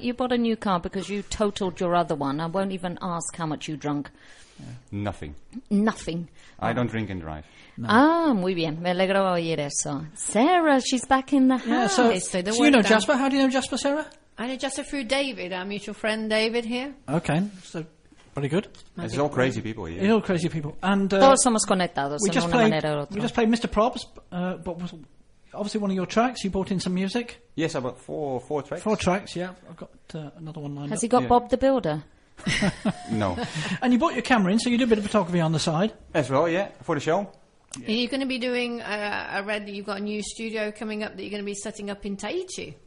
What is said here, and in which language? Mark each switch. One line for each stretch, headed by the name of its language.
English: You bought a new car because you totaled your other one. I won't even ask how much you drunk. Yeah. Nothing. Nothing. I don't drink and drive.
Spanish: No. Ah, muy bien. Me alegro de oír eso. Sarah,
English: she's back in the house. Yeah, so you know down. Jasper? How do you know Jasper, Sarah? I know Jasper through David, our mutual friend David here. Okay, so pretty good. It's all crazy people here. It's all crazy people. And,
Spanish: todos somos conectados en una manera u otra.
English: We just played Mr. Probs, but was obviously one of your tracks. You brought in some music. Yes, I bought four tracks. Four tracks, yeah. I've got another one lined up. Has he got Bob the Builder? No. And you brought your camera in, so you do a bit of photography on the side. As well, yeah, for the show. Yeah. Are you going to be doing, I read that you've got a new studio coming up that you're going to be setting up in Tahiti?